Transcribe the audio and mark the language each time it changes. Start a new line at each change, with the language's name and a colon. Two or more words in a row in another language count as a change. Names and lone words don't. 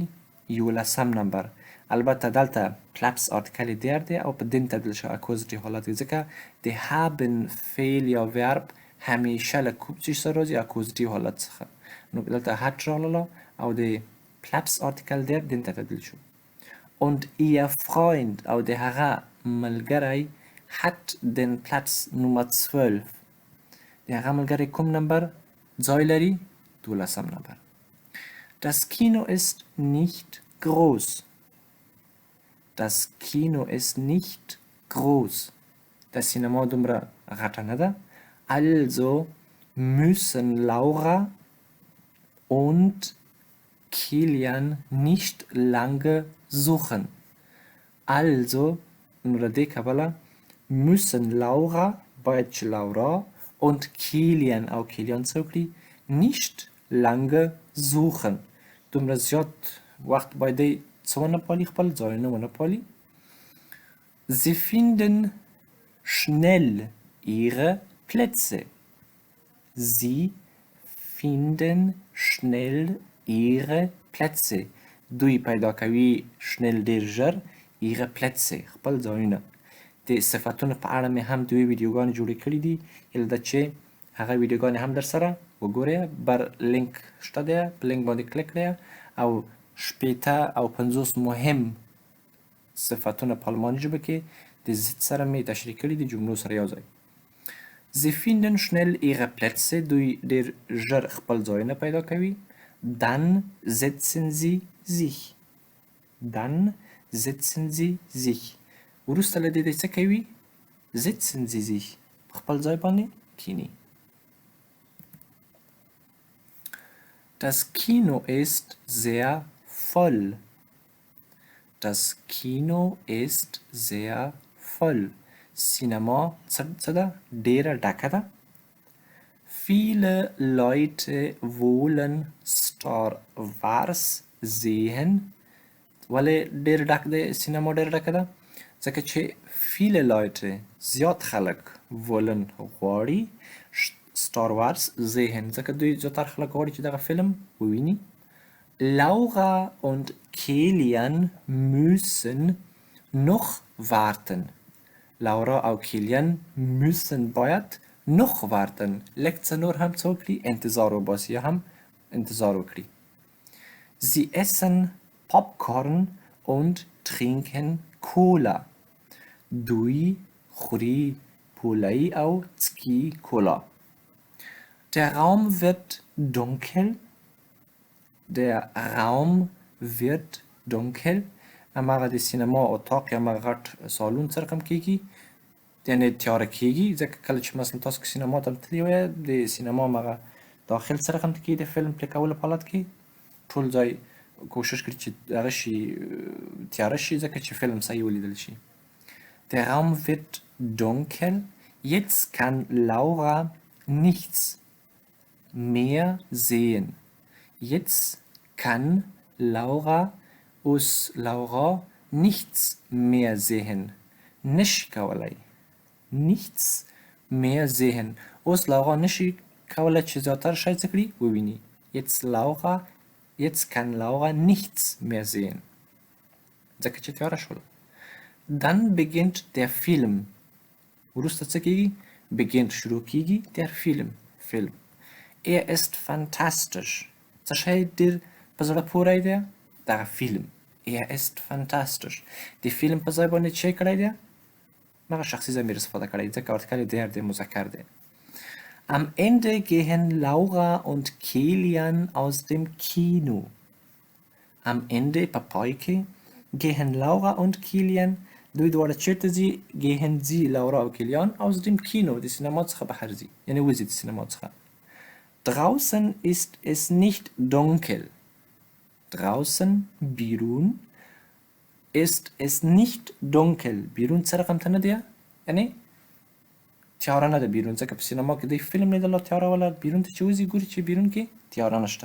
Pashto: 11 نمبر. البته دلته پلپس آرتیکل دیر دی او په دین تبدیل شو اکوزیټیو حالت کې ځکه د هابن فعل یا ورب همیشه له کوم څه سره راځي؟ اکوزیټیو حالت څخه. نو دلته هات راغله او د پلپس آرتیکل دیر دین ته تبدیل شو.
German: und ihr Freund
Pashto: او د هغه ملګری
German: hat den Platz Nummer 12.
Pashto: د هغه ملګری کوم نمبر ځای لري؟ 12 نمبر.
German: Das Kino ist nicht groß. Das Kino ist nicht groß. Das Cinema
Pashto: دومره غټه نه ده.
German: Also müssen Laura und Kilian nicht lange suchen.
Pashto: Also نو له دې کبله
German: müssen Laura،
Pashto: باید چې لورا،
German: und Kilian
Pashto: او کیلیان څه وکړي؟
German: nicht lange suchen.
Pashto: دومره زیات وخت باید دی څه ونه پالي؟ خپل ځایونه ونه پالي.
German: Sie finden schnell ihre Plätze. Sie finden schnell ihre Plätze.
Pashto: دوی پیدا کوي schnell ډیر ژر
German: ihre Plätze،
Pashto: خپل ځایونه. د صفتونو په اړه مې هم دوی ویډیوګانې جوړې کړي دي، هیله ده چې هغه ویډیوګانې هم در سره وګورئ. بر لینک شته دی، په لینک باندې کلیک کړئ او شپېته او 50 مهم صفتونه په الماني ژبه کې د ضد سره مې تشریح کړي دي، جملو سره یو ځای.
German: Sie finden schnell ihre Plätze
Pashto: دوی ډیر ژر خپل ځایونه پیدا کوي.
German: Dann setzen sie sich. Dann setzen sie sich.
Pashto: وروسته له دې څه کوي؟
German: Setzen sie sich.
Pashto: خپل ځای باندې کینی.
German: Das Kino ist sehr voll. Das Kino ist sehr voll.
Pashto: Cinema څه ده؟ ډیره ډکه ده.
German: Viele Leute wollen Star Wars sehen.
Pashto: ولې ډیر ډک دی؟ سینما ډیر ډکه ده ځکه چې
German: viele Leute
Pashto: زیات خلک wollen غواړي Star Wars sehen ځکه دوی زیاتره خلک غواړي چې دغه فلم وویني.
German: Laura und Kilian müssen noch warten. Laura او کیلیان müssen باید noch warten.
Pashto: لږ څه نور هم څه وکړي؟ انتظار وباسي یا هم انتظار وکړي.
German: Sie essen Popcorn und trinken Cola.
Pashto: دوی خوري پولۍ او څکي کولا.
German: Der Raum wird dunkel. Der Raum wird dunkel.
Pashto: هماغه د سینما اتاق یا هماغه غټ سالون څه رقم کیږي؟ یعنې تیاره کیږي ځکه کله چې مثلا تاسو سینما ته تللي وای د سینما هماغه داخل څه رقم کیږي د فلم پلی کولو په حالت کې ټول ځای کوشش کړي چې هغه شي تیاره شي ځکه چې فلم صحیح ولیدل شي.
German: Der Raum wird dunkel. Jetzt kann Laura nichts mehr sehen. Jetzt kann Laura اوس Laura nichts mehr sehen.
Pashto: نشي کولی.
German: Nichts mehr sehen.
Pashto: اوس Laura نشي کولی چې زیاتره شی څه کړي؟ وویني.
German: Jetzt kann Laura nichts mehr sehen.
Pashto: ځکه چې تیاره شوله.
German: Dann beginnt der Film.
Pashto: وروسته څه کیږي؟ Beginnt شروع کیږي
German: der Film. Er ist fantastisch.
Pashto: څه شی ډېر په زړه پوری دی؟ دغه فیلم.
German: Er ist fantastisch.
Pashto: د فیلم په ځای باندې چې کړی دی؟ هغه شخصي ضمیر استفاده کړی ځکه ارتکل der د مذکر دی.
German: Am Ende gehen Laura und Kilian aus dem Kino. Am Ende
Pashto: په پای کې
German: gehen Laura und Kilian
Pashto: دوی دواړه چیرته ځي؟
German: gehen sie Laura
Pashto: او کیلیان
German: aus dem Kino
Pashto: د سینما څخه بهر ځي یعنې وځي د سینما څخه.
German: Draußen ist es nicht dunkel. Draußen بیرون ist es nicht dunkel.
Pashto: بیرون څه رقم ته نه دی؟ یعنې تیاره نه ده بیرون ځکه په سینما کې دی فلم لیدله تیاره وله بیرون ته چې وځي ګوري چې بیرون کې تیاره نشته.